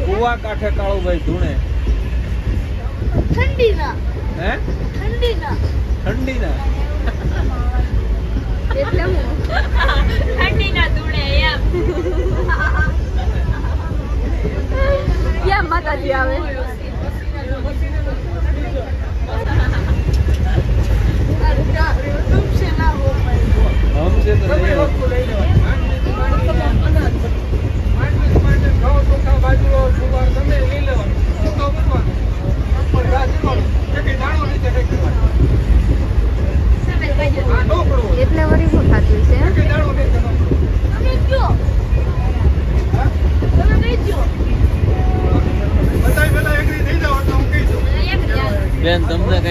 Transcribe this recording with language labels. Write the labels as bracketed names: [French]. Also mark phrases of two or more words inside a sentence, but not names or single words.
[Gujarati] કયા કાંઠે કાળુભાઈ ધૂણે? ઠંડીના હે? ઠંડીના ઠંડીના? એટલે હું ઠંડીના ધૂળે એમ ક્યાં માતાજી આવે [Hindi] हमसे तो नहीं [Gujarati] એટલે વળી શું થતું છે બેન તમને કઈ